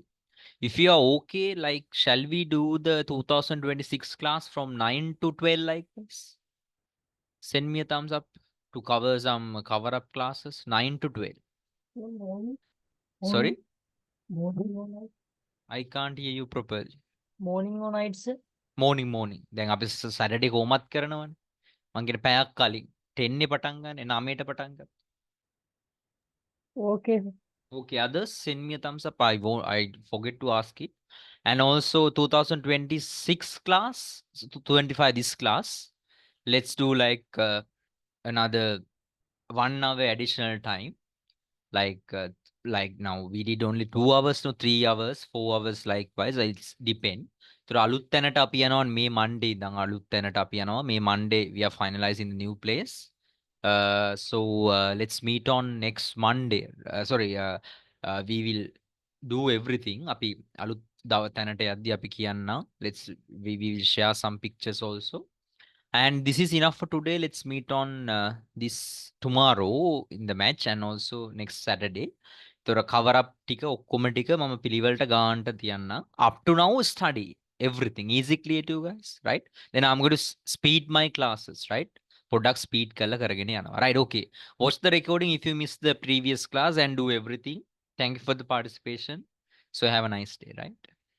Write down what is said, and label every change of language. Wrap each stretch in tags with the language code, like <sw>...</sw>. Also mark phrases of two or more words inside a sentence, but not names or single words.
<en>If you are okay, like, shall we do the 2026 class from 9 to 12 like this? Send me a thumbs up to cover some cover up classes, 9 to 12. Morning, Sorry, morning or night? I can't hear you properly. Morning or night, sir? Morning.</en> <si>දැන් අපි සැටර්ඩේ කොහොමත් කරනවනේ. මං කියන පැයක් කලින් 10 පටන් ගන්න 9ට පටන් ගන්න.</si> <en>Okay. Okay, others send me a thumbs up. I forget to ask it. And also 2026 class, 25 this class. Let's do like another 1 hour additional time. Like now we did only 2 hours, no 3 hours, 4 hours likewise. It's depend. So</en> <si>අලුත් තැනට අපි යනවා මේ Monday ඉඳන් අලුත් තැනට අපි යනවා මේ Monday</si> <en>we are finalizing the new place. So let's meet on next Monday. We will do everything.</en> <si>අපි අලුත් තැනට යද්දී අපි කියන්නම්.</si> <en>We will share some pictures also. And this is enough for today. Let's meet on this tomorrow in the match and also next Saturday.</en> <si>තොර</si> <en>cover up</en> <si>ටික ඔක්කොම ටික මම පිළිවෙලට ගාන්ට තියන්න.</si> <en>Up to now study everything. Easy clear to you guys, right? Then I'm going to speed my classes, right?</en> <si>පොඩ්ඩක් speed කරලා කරගෙන යනවා.</si> <en>Right, okay. Watch the recording if you missed the previous class and do everything. Thank you for the participation. So have a nice day, right?</en>